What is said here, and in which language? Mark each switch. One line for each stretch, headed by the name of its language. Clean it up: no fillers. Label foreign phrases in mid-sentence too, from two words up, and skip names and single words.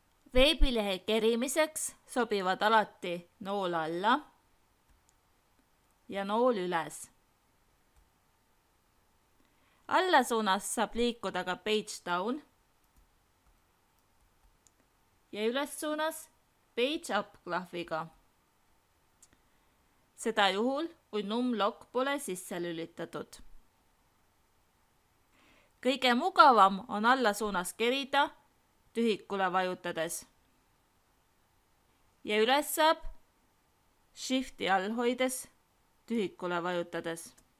Estonian: Veebilehe kerimiseks sobivad alati nool alla ja nool üles. Allasuunas saab liikuda ka
English: page down
Estonian: ja ülessuunas
English: page up
Estonian: klahviga. Seda juhul, kui numlock pole sisse lülitatud. Kõige mugavam on allasuunas kerida tühikule vajutades ja üles saab Shifti all hoides tühikule vajutades.